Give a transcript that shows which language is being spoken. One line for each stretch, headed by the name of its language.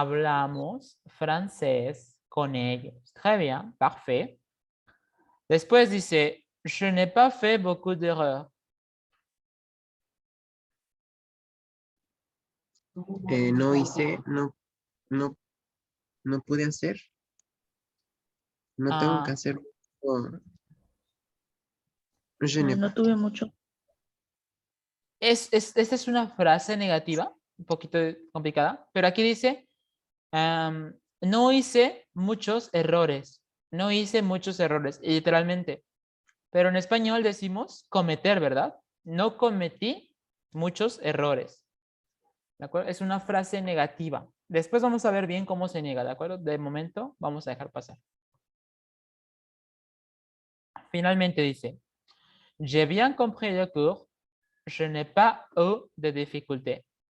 Spanish: Hablamos francés con ellos.
French: Très bien. Parfait.
Spanish: Después dice,
French: je n'ai pas fait beaucoup d'erreurs.
Spanish: No hice, no pude hacer. No tengo que hacer.
French: Je n'ai
Spanish: No tuve mucho. Esta es una frase negativa, un poquito complicada, pero aquí dice, no hice muchos errores. No hice muchos errores, literalmente. Pero en español decimos cometer, ¿verdad? No cometí muchos errores. ¿De acuerdo? Es una frase negativa. Después vamos a ver bien cómo se niega, ¿de acuerdo? De momento vamos a dejar pasar. Finalmente dice,
French: j'ai bien compris le cours. Je n'ai pas eu de difficulté.